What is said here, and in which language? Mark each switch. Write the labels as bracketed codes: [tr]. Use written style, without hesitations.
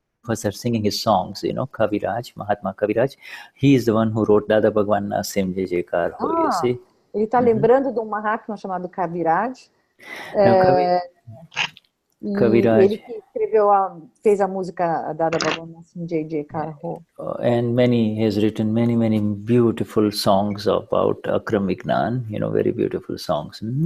[en] us are singing his songs, Kaviraj, Mahatma Kaviraj. He is the one who wrote Dada Bhagwan Nasim Jai Jaikar Ho, you see. [pt] Ele está lembrando de um Mahatma chamado Kaviraj. Kaviraj. Ele que fez a música Dada Bhagwan Nasim Jai Jaikar Ho. [en] And he has written many beautiful songs about Akram Vignan, very beautiful songs.